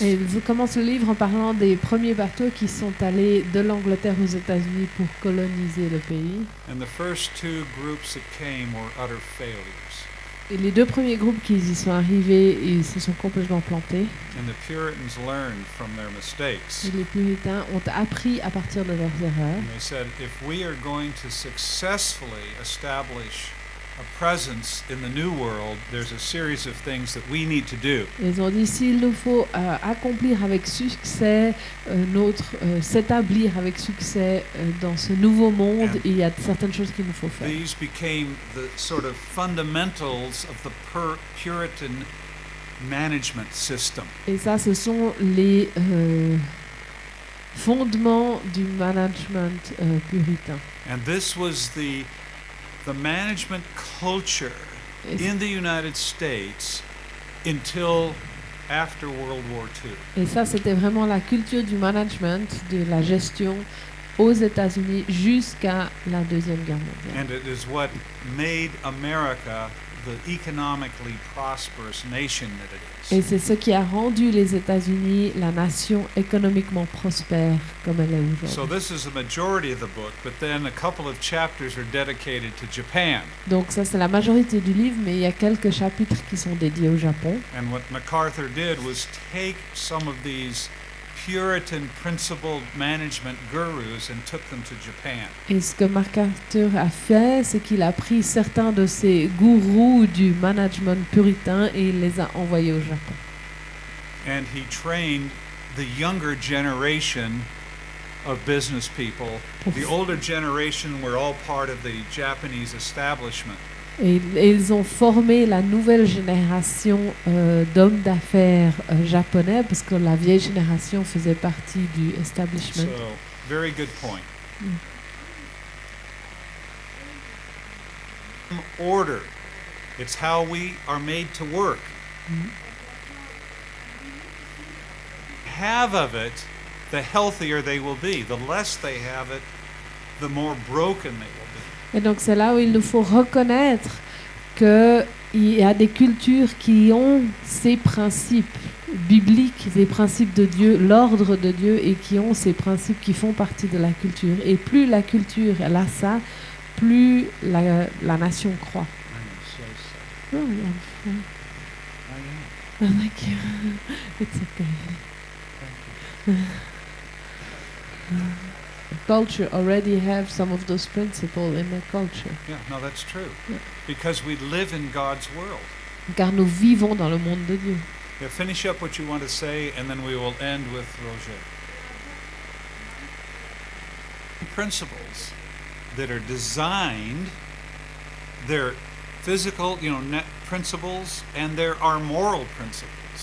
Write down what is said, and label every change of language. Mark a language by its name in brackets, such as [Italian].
[French] Et ils commencent le livre en parlant des premiers bateaux qui sont allés de l'Angleterre aux États-Unis pour coloniser le pays. [English] And the first 2 groups that came were utter failures. [French] Et les 2 premiers groupes qui y sont arrivés, ils se sont complètement plantés. [English] And the Puritans learned from their mistakes. [French] Et les puritains ont appris à partir de leurs erreurs. [English] And they said, if we are going to successfully establish a presence in the new world, there's a series of things that we need to do. [French] Ils ont dit s'il nous faut accomplir avec succès s'établir avec succès dans ce nouveau monde, [English] And [French] il y a certaines choses qu'il nous faut faire. [English] These became the sort of fundamentals of the Puritan management system. [French] Et ça, ce sont les fondements du management puritain. [English] And this was the management culture [French] Et, [English] in the United States until after World War II. [French] et ça, c'était vraiment la culture du management, de la gestion aux États-Unis jusqu'à la Deuxième Guerre mondiale. [English] And it is what made America the economically prosperous nation that it [French] Et [English] is. [French] c'est ce qui a rendu les États-Unis la nation économiquement prospère comme elle est [English] So [French] aujourd'hui. [English] this is the majority of the book, but then a couple of chapters are dedicated to Japan. [French] Donc ça, c'est la majorité du livre, mais il y a quelques chapitres qui sont dédiés au Japon. [English] And what MacArthur did was take some of these Puritan principled management gurus and took them to Japan. [French] Et ce que MacArthur a fait, c'est qu'il a pris certains de ces gourous du management puritain et il les a envoyés au Japon. [English] And he trained the younger generation of business people. The older generation were all part of the Japanese establishment. [French] Et ils ont formé la nouvelle génération d'hommes d'affaires japonais, parce que la vieille génération faisait partie du establishment. [English] So, very good point. Order. It's how we are made to work. Have of it, the healthier they will be. The less they have it, the more broken they will be. [French] Et donc c'est là où il nous faut reconnaître qu'il y a des cultures qui ont ces principes bibliques, des principes de Dieu, l'ordre de Dieu, et qui ont ces principes qui font partie de la culture. Et plus la culture elle a ça, plus la nation croît. [English] I am so sorry. Oh, yeah. I am. Thank you. It's okay. Culture already have some of those principles in their culture. Yeah, no, that's true. Yeah. Because we live in God's world. [French] Car nous vivons dans le monde de Dieu. [English] Yeah, finish up what you want to say, and then we will end with Roger. Principles that are designed, they're physical, principles, and there are moral principles.